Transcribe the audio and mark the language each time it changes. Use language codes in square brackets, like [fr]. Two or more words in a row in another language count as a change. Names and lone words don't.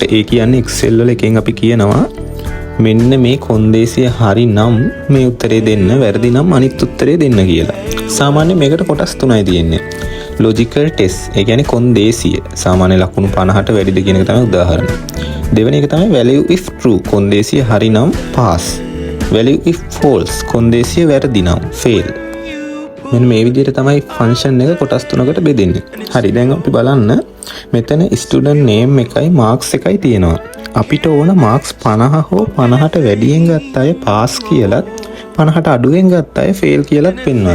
[si] ඒ කියන්නේ Excel වල එකෙන් අපි කියනවා මෙන්න මේ කොන්දේසිය හරි නම් මේ උත්තරේ දෙන්න, වැරදි නම් අනිත් උත්තරේ දෙන්න කියලා. සාමාන්‍යයෙන් මේකට කොටස් තුනයි තියෙන්නේ. [en] logical test [si] ඒ කියන්නේ කොන්දේසිය සාමාන්‍ය ලකුණු 50ට වැඩිද කියන එක තමයි උදාහරණ. දෙවෙනි එක තමයි [en] value if true [si] කොන්දේසිය හරි නම් pass. [en] value if false [si] කොන්දේසිය වැරදි නම් fail. මෙන්න මේ විදිහට තමයි function එක කොටස් තුනකට බෙදෙන්නේ. හරි දැන් අපි බලන්න මෙතන [en] student name [si] එකයි marks එකයි තියෙනවා. අපිට ඕන marks 50 හෝ 50ට වැඩියෙන් ගත්ත අය pass කියලත් 50ට අඩුවෙන් ගත්ත අය fail කියලත් පෙන්වන්න.